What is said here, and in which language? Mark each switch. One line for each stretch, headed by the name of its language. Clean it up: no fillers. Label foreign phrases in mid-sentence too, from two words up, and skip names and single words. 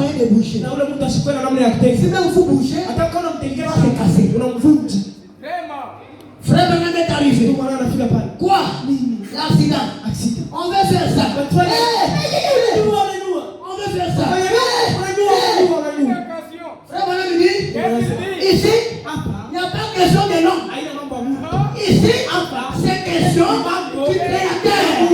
French: bouger.
Swahili: Na ule mtu ashikwe na namna ya kutenga.
French: Si même vous bougez,
Swahili: Hata kama unamtengea
French: c'est cassé.
Swahili: unamvunja.
French: Frère Branham est arrivé.
Swahili: Ndio maana anafika pale.
French: Quoi? L'accident. Accident. On veut faire ça. On veut faire ça. Frère Branham dit, ici, il n'y a pas question de nom. Ici, c'est question du Créateur.